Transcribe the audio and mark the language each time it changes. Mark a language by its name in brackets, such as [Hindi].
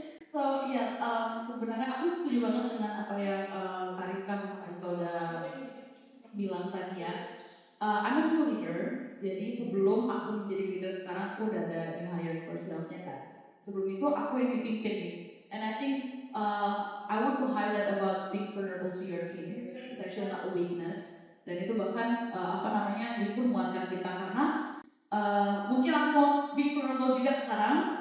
[Indonesian] So sebenarnya aku setuju banget dengan apa yang Kariska sama Kak Ika udah bilang tadi ya. [English] I'm a new leader, [Indonesian] jadi sebelum aku menjadi leader sekarang aku udah ada in hire for salesnya kan. Sebelum itu aku yang dipimpin, [English] and I think I want to highlight about being vulnerable to your team. It's actually not a weakness, [Indonesian] dan itu bahkan justru menguatkan kita karena mungkin aku mau being vulnerable juga sekarang.